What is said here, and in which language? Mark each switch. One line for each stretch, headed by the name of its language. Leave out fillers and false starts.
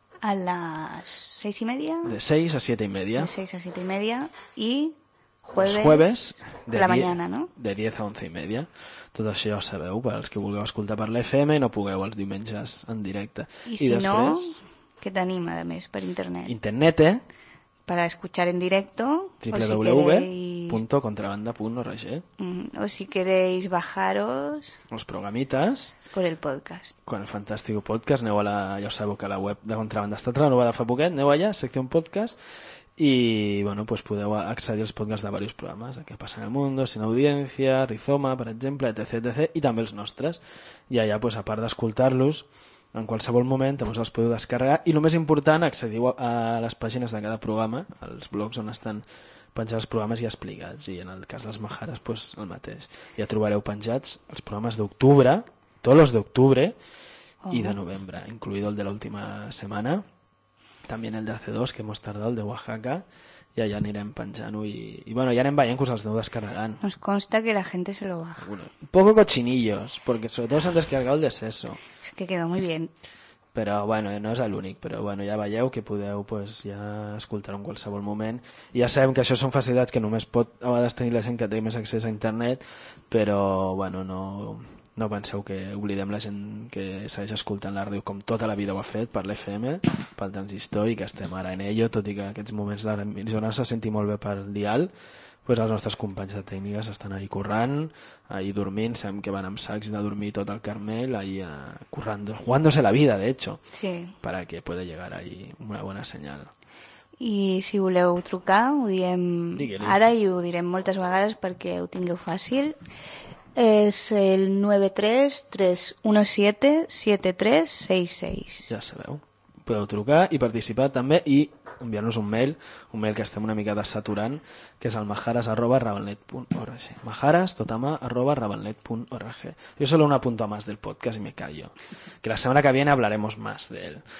Catalan: A les 6:30. De 6 a 7:30.
Spanish: De 6 a 7:30. I jueves... jueves de la mañana, no? De 10 a 11:30.
Catalan: Tot això ja ho sabeu, per als que vulgueu escoltar per l'FM i no pugueu els diumenges en directe. I si després... no, què tenim, a més, per internet?
Spanish: Internet, para escuchar en directo www.contrabanda.org. O si queréis bajaros los programitas por el podcast. Con el fantástico podcast,
Catalan: aneu a la, ja sabeu que la web de Contrabanda està renovada fa poquet, aneu allà, secció podcast i bueno, pues podeu accedir als podcasts de diversos programes, de Què passa en el mundo, Sin audiència, Rizoma, per exemple, etc, etc, i també els nostres. I allà, pues a part d'escoltar-los en qualsevol moment, doncs els podeu descarregar i el més important, accediu a les pàgines de cada programa, als blogs on estan penjats els programes i explicats, i en el cas dels Majaras, doncs el mateix, ja trobareu penjats els programes d'octubre, tots els d'octubre i de novembre, incluït el de l'última setmana,
Spanish: también el de hace dos que hemos tardado, el de Oaxaca, y allá
Catalan: anirem penjant-ho i bueno, ja anem veient que us els aneu descarregant.
Spanish: Nos consta que la gente se lo baja. Bueno, un poco cochinillos, porque sobre todo se han descargado el de Seso. Es que quedó muy bien.
Catalan: Però bueno, no és l'únic, però bueno, ja veieu que podeu pues, ja escoltar-ho en qualsevol moment. I ja sabem que això són facilitats que només pot a vegades tenir la gent que té més accés a internet, però bueno, no penseu que oblidem la gent que segueix escoltant la ràdio com tota la vida ho ha fet per l'FM, pel transistor i que estem ara en ello, tot i que en aquests moments l'emissora se senti molt bé pel dial, pues els nostres companys de tècniques estan ahí currant, ahí dormint, sabem que van amb sacs de dormir tot el Carmel, ahí currant,
Spanish: jugándose la vida, de hecho, sí. Para que pueda llegar ahí una buena señal.
Catalan: I si voleu trucar, ho diem ara i ho direm moltes vegades perquè ho tingueu fàcil. És el 93317-7366. Ja sabeu. Podeu trucar i participar també i enviar-nos un mail que estem una mica desaturant, que és el majares@ravenlet.org. Majares, totama@ravenlet.org.
Spanish: Jo solo un apunto más del podcast i me callo. Que la setmana que viene hablaremos más de él.